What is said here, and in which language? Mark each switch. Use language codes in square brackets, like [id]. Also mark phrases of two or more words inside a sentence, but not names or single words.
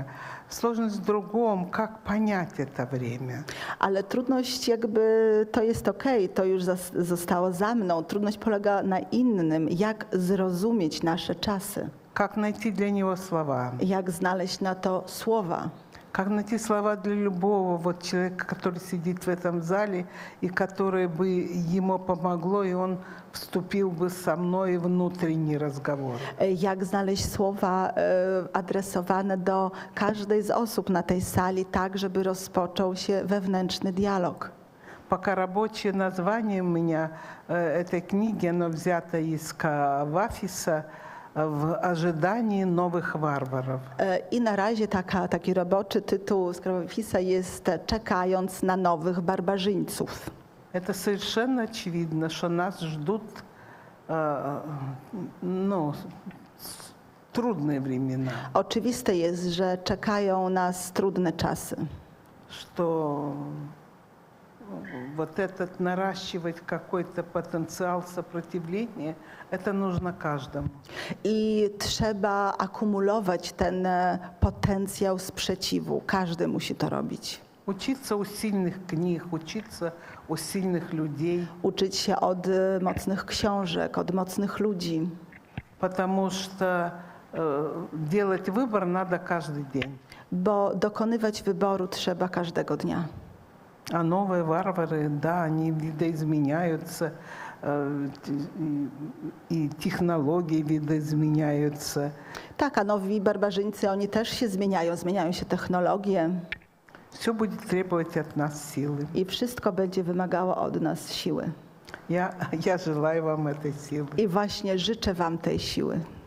[ru] Сложность в другом, как понять это время. [pl] Ale trudność jakby to jest okej, to już zostało za mną. Trudność polega na innym, jak zrozumieć nasze czasy, [ru] Как найти для него слова. [pl] jak znaleźć na to słowa. [ru] Как найти слова для любого вот человека, который сидит в этом зале, и которое бы ему помогло, и он вступил бы со мной в внутренний разговор. [pl] Jak znaleźć słowa adresowane do każdej z osób na tej sali, tak żeby rozpoczął się wewnętrzny dialog. [ru] Пока рабочее название у меня этой книги, оно взято из Кавафиса в ожидании новых варваров. [pl] I na razie taki roboczy tytuł z Krawofisa jest Czekając na nowych barbarzyńców. [ru] Это совершенно очевидно, что нас ждут трудные времена. [pl] Oczywiste jest, że czekają nas trudne czasy. [ru] Что вот этот наращивать какой-то потенциал сопротивления, это нужно каждому. [pl] I trzeba akumulować ten potencjał sprzeciwu. Każdy musi to robić. [ru] Учиться у сильных книг, учиться у сильных людей, [pl] Uczyć się od mocnych książek, od mocnych ludzi. [ru] потому что делать выбор надо каждый день. [pl] Bo dokonywać wyboru trzeba każdego dnia. [ru] А новые варвары, да, они видоизменяются, и технологии видоизменяются. [pl] Tak, a nowi barbarzyńcy, oni też się zmieniają się technologie [ru] Все будет требовать от нас силы. [pl] i wszystko będzie wymagało od nas siły. [ru] Я желаю вам этой силы. [pl] I właśnie życzę wam tej siły.